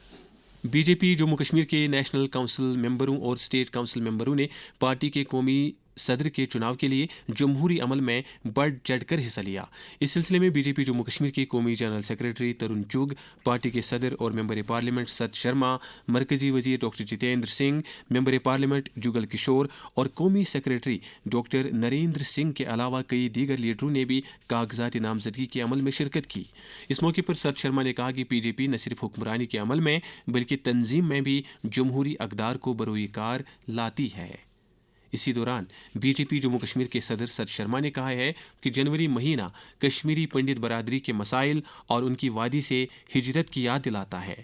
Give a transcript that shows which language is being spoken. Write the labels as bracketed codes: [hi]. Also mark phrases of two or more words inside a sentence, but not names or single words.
[ur] BJP جموں کشمیر کے [en] national council [ur] ممبروں اور [en] state council [ur] ممبروں نے پارٹی کے قومی صدر کے چناव کے لیے جمہوری عمل میں بڑھ چڑھ کر حصہ لیا۔ اس سلسلے میں بی جے پی جموں کشمیر کے قومی [en] general secretary [ur] ترون چگ، پارٹی کے صدر اور [en] member parliament [ur] ست شرما، مرکزی وزیر ڈاکٹر جتیندر سنگھ، [en] member parliament [ur] جگل کشور اور قومی سیکرٹری ڈاکٹر نریندر سنگھ کے علاوہ کئی دیگر لیڈروں نے بھی کاغذات نامزدگی کے عمل میں شرکت کی۔ اس موقع پر ست شرما نے کہا کہ بی جے پی نہ صرف حکمرانی کے عمل میں بلکہ تنظیم میں بھی جمہوری اقدار کو بروئے کار لاتی ہے۔ اسی دوران بی جے پی جموں کشمیر کے صدر ست شرما نے کہا ہے کہ جنوری مہینہ کشمیری پنڈت برادری کے مسائل اور ان کی وادی سے ہجرت کی یاد دلاتا ہے۔